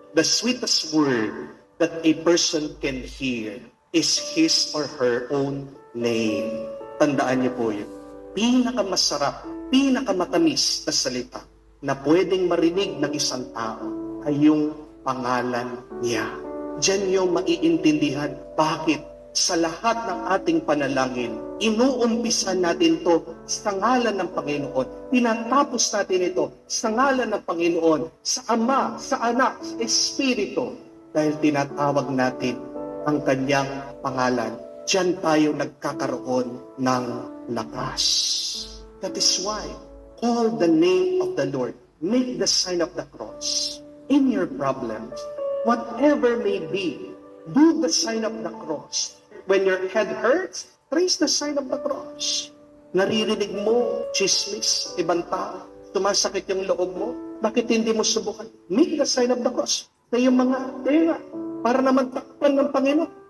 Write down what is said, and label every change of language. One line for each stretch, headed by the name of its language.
English: The sweetest word that a person can hear is his or her own name.
Filipino: Tandaan niyo po yun. Pinakamasarap, pinakamatamis na salita na pwedeng marinig ng isang tao ay yung pangalan niya. Diyan niyo maiintindihan bakit sa lahat ng ating panalangin, inuumpisa natin to sa ngalan ng Panginoon. Tinatapos natin ito sa ngalan ng Panginoon, sa Ama, sa Anak, sa Espiritu. Dahil tinatawag natin ang kanyang pangalan. Diyan tayo nagkakaroon ng lakas.
English: That is why, call the name of the Lord. Make the sign of the cross. In your problems, whatever may be, do the sign of the cross. When your head hurts, trace the sign of the cross.
Filipino: Naririnig mo, chismis, ibang tao, sumasakit yung loob mo, bakit hindi mo subukan?
English: Make the sign of the cross.
Filipino: Na yung mga tenga, para naman takpan ng Panginoon.